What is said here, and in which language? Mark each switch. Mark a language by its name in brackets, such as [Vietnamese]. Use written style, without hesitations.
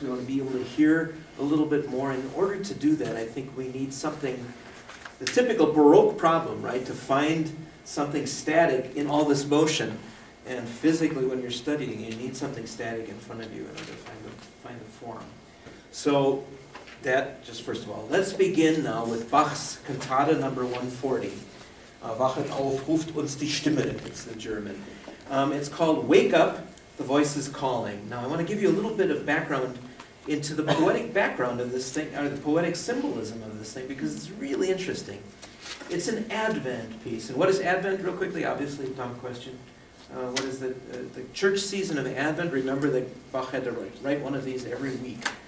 [English] We want to be able to hear a little bit more. In order to do that, I think we need something, the typical Baroque problem, right? To find something static in all this motion. And physically, when you're studying, you need something static in front of you in order to find the form. So that, just first of all, let's begin now with Bach's Cantata number 140. [German] Wachet auf, ruft uns die Stimme, [English] it's the German. It's called Wake Up, the Voice is Calling. Now I want to give you a little bit of background into the poetic background of this thing, or the poetic symbolism of this thing, because it's really interesting. It's an Advent piece. And what is Advent, real quickly? Obviously, dumb question. What is the church season of Advent? Remember that Bach had to write one of these every week.